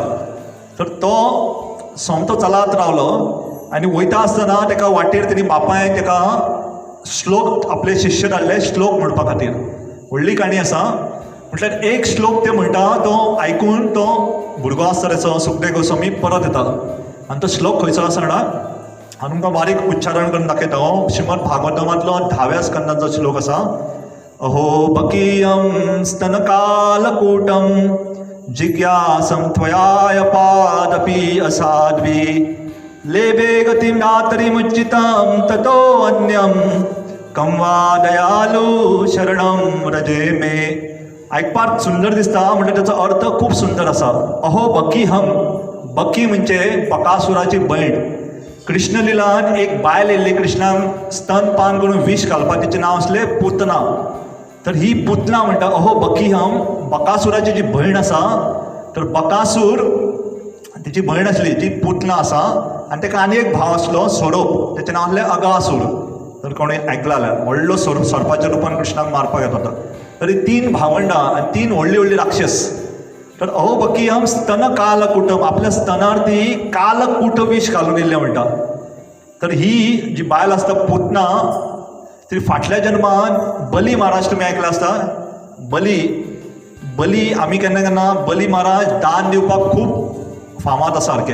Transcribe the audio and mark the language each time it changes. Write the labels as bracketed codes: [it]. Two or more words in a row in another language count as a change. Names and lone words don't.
[kok] तर तो सोमतो चलत रावलो आनी वयता आसतना ताका वाटेर तेणी बापायन ताका श्लोक आपले शिश्य धाडले श्लोक म्हणपा खातीर. व्हडली काणी आसा. म्हटल्यार एक श्लोक ते म्हणटा, तो आयकून तो भुरगो आसता तेचो सुखदेव गोस्वामी परत येता. आनी तो श्लोक खंयचो आसा जाणा, हांव तुमकां बारीक उच्चारण करून दाखयता. हो श्रीमद भागवतमांतलो 10व्या स्कंदाचो श्लोक आसा. [sa] अहो बकीयं स्तनकालकूटं जिज्ञासं त्वयाय पादपि असाध्वी लेबे गतिं नातरिमुच्चितं ततो अन्यं कं वा दयालु शरणं व्रजे मे. [kok] आयकपाक सुंदर दिसता, म्हणजे त्याचो अर्थ खूप सुंदर आसा. [sa] अहो बकीहम, [kok] बकी म्हणजे बकासुराची बहीण. कृष्ण लिलान एक बायल येयल्ली कृष्णाक स्तनपान करून विष घालपाक, तिचें नांव आसलें पुतना. तर ही पुतना म्हणटा [sa] अहो बकीहम, [kok] बकासुराची जी भयण आसा. तर बकासूर तिची भयण आसली ती पुतना आसा, आनी ताका आनी एक भाव आसलो स्वरूप, तेचें नांव आसलें अगासूर. तर कोणी आयकला जाल्यार व्हडलो सर्पाच्या रुपान कृष्णाक मारपाक येत होता. तर ही 3 भावंडां आनी 3 व्हडली व्हडली राक्षस. [sa] तर अहो बकीहम स्तन कालकूटम, [kok] आपल्या स्तनार ती कालकूट विष घालून येयल्लें म्हणटा. तर ही जी बायल आसता पुतना, ती फाटल्या जन्मान बली महाराज तुमी आयकला आसता, बली बली आमी केन्ना केन्ना बली महाराज दान दिवपाक खूब फामाद आसा सारके.